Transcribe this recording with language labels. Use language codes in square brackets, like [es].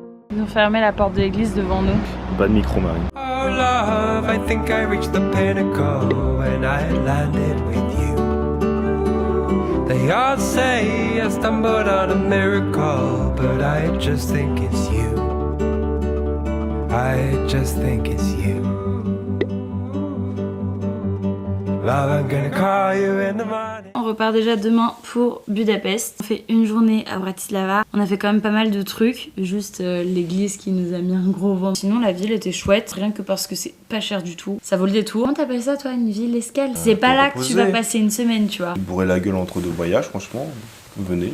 [fr] Ils ont fermé la porte de l'église devant nous. Pas de micro, Marie. [en] Oh love, I think I reached the pinnacle when I landed with you. They all say I stumbled on a miracle, but I just think it's you. I just think it's you. Love, I'm gonna call you in the morning. [fr] On repart déjà demain pour Budapest. On fait une journée à Bratislava. On a fait quand même pas mal de trucs. Juste l'église qui nous a mis un gros vent. Sinon la ville était chouette, rien que parce que c'est pas cher du tout. Ça vaut le détour. Comment t'appelles ça toi, une ville escale? C'est pas là que tu vas passer une semaine, tu vois. Bourrer la gueule entre 2 voyages, franchement. Venez.